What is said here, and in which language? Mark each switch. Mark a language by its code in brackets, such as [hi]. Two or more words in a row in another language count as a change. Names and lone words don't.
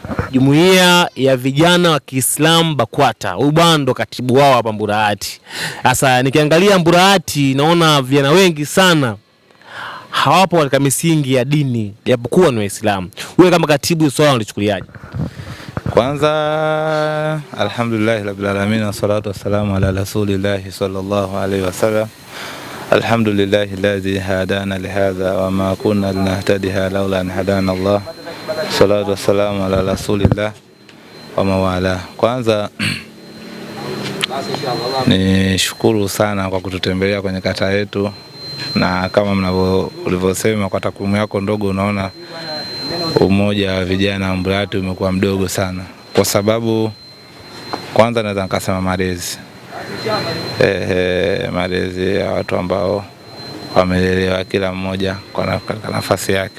[sw] Jumuiya ya vijana wa Kiislamu BAKWATA. Huyu bwana ndo katibu wao hapa Mburahati. Sasa nikiangalia Mburahati naona vijana wengi sana hawapo katika misingi ya dini japokuwa ni Waislamu. Wewe kama katibu swala unalichukuliaje? [ar] Kwanza الحمد لله رب العالمين والصلاة والسلام على رسول الله صلى الله عليه وسلم. الحمد لله الذي هدانا لهذا وما كنا لنهتدي لولا أن هدانا الله. صلاة والسلام على رسول الله وموالاه. [sw] Kwanza ni shukuru sana kwa kututembelea kwenye kata yetu, na kama ulivyosema kwa takwimu yako ndogo, unaona umoja wa vijana wa Mburahati umekuwa mdogo sana, kwa sababu kwanza naweza nikasema malezi malezi ya watu ambao wamelelewa kila mmoja kwa nafasi yake.